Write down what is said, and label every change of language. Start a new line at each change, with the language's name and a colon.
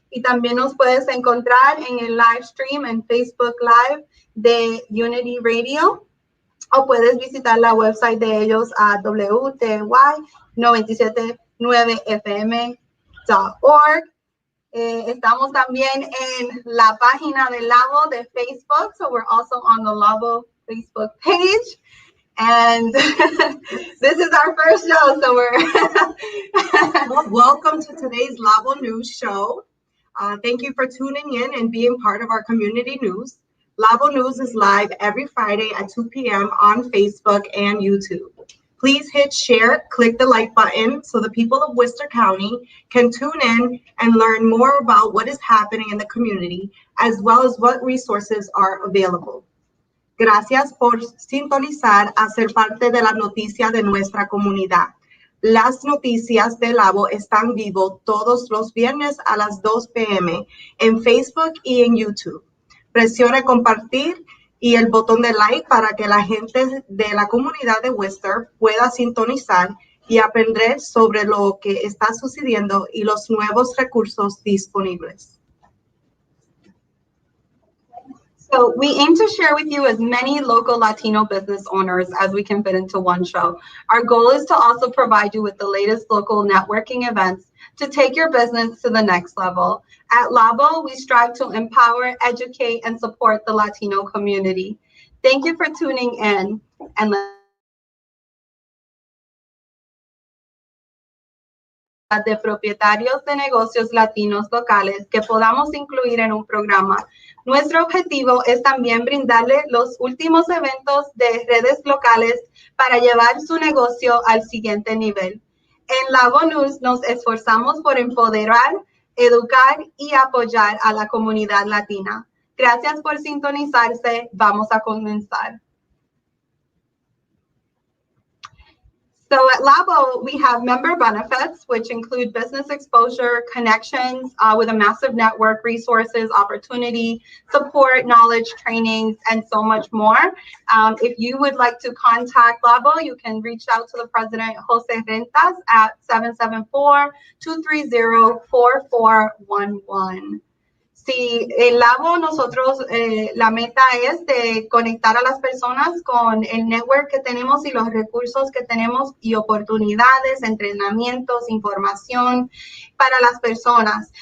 Spanish: Y también nos puedes encontrar en el live stream en Facebook Live de Unity Radio. O puedes visitar la website de ellos a WTY979fm.org. Estamos también en la página de LABO de Facebook.
English: So we're also on the LABO Facebook page. And this is our first show, so we're... Welcome to today's LABO News show. Thank you for tuning in and being part of our community news. LABO News is live every Friday at 2 p.m. on Facebook and YouTube. Please hit share, click the like button so the people of Worcester County can tune in and learn more about what is happening in the community, as well as what resources are available.
Spanish: Gracias por sintonizar a ser parte de la noticia de nuestra comunidad. Las noticias de LABO están vivo todos los viernes a las 2 p.m. en Facebook y en YouTube. Presione compartir y el botón de like para que la gente de la comunidad de Worcester pueda sintonizar y aprender sobre lo que está sucediendo y los nuevos recursos disponibles.
English: So we aim to share with you as many local Latino business owners as we can fit into one show. Our goal is to also provide you with the latest local networking events to take your business to the next level. At LABO, we strive to empower, educate, and support the Latino community. Thank you for tuning in.
Spanish: And de propietarios de negocios latinos locales que podamos incluir en un programa. Nuestro objetivo es también brindarle los últimos eventos de redes locales para llevar su negocio al siguiente nivel. En LABO News nos esforzamos por empoderar, educar y apoyar a la comunidad latina. Gracias por sintonizarse. Vamos a comenzar.
English: So at LABO, we have member benefits, which include business exposure, connections with a massive network, resources, opportunity, support, knowledge, trainings, and so much more. If you would like to contact LABO, you can reach out to the president, Jose Rentas, at 774-230-4411.
Spanish: Si el LABO, nosotros, la meta es de conectar a las personas con el network que tenemos y los recursos que tenemos y oportunidades, entrenamientos, información para las personas.